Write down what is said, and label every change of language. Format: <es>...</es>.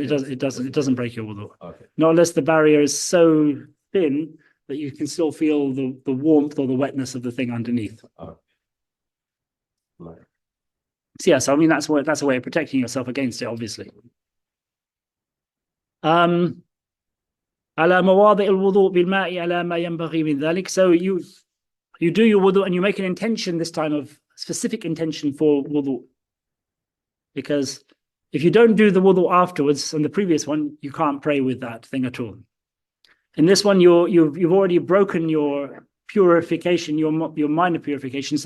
<en>It doesn't break your wudu. Okay. Not unless the barrier is so thin that you can still feel the warmth or the wetness of the thing underneath. Okay. Like. So yeah, so I mean that's a way of protecting yourself against it, obviously.</en> <ar>على مواضع الوضوء بالماء على ما ينبغي من ذلك.</ar> <en>So you do your wudu and you make an intention this time, of specific intention for wudu. because if you don't do the wudu afterwards on the previous one, you can't pray with that thing at all. In this one, you've already broken your purification, your minor purification.</en>